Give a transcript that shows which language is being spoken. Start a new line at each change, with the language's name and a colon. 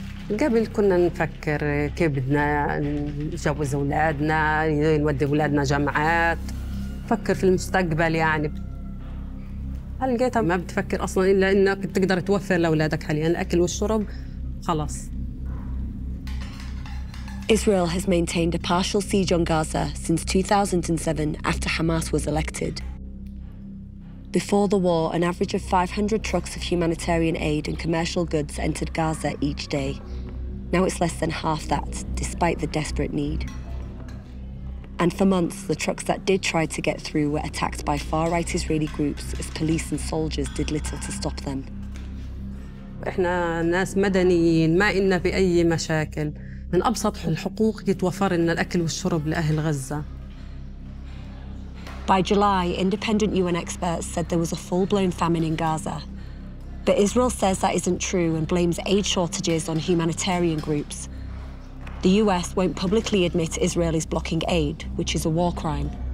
Arabic: قبل كنا نفكر كيف بدنا نجوز أولادنا، نودي أولادنا جامعات، نفكر في المستقبل يعني. هل لقيتها ما بتفكر أصلاً إلا إنك تقدر توفر لأولادك حالياً الأكل والشرب خلاص.
English: Israel has maintained a partial siege on Gaza since 2007 after Hamas was elected. Before the war, an average of 500 trucks of humanitarian aid and commercial goods entered Gaza each day. Now it's less than half that, despite the desperate need. And for months, the trucks that did try to get through were attacked by far-right Israeli groups as police and soldiers did little to stop them.
Arabic: إحنا ناس مدنيين، ما إلنا بأي مشاكل. من أبسط الحقوق يتوفر لنا الأكل والشرب لأهل غزة.
English: By July, independent UN experts said there was a full-blown famine in Gaza. But Israel says that isn't true and blames aid shortages on humanitarian groups. The US won't publicly admit Israel is blocking aid, which is a war crime.